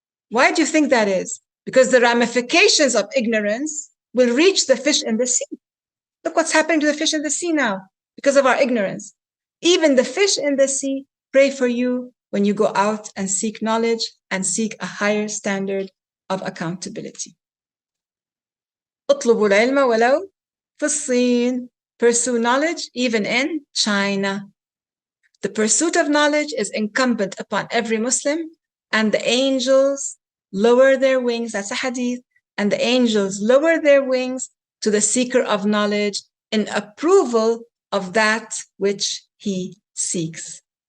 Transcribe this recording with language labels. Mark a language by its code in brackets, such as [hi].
[en] Why do you think that is? Because the ramifications of ignorance will reach the fish in the sea. Look what's happening to the fish in the sea now because of our ignorance. Even the fish in the sea pray for you when you go out and seek knowledge and seek a higher standard of accountability. [ar] اطلبوا العلم ولو في الصين. [en] Pursue knowledge even in China. The pursuit of knowledge is incumbent upon every Muslim, and the angels lower their wings, that's a hadith, and the angels lower their wings to the seeker of knowledge in approval of that which he seeks.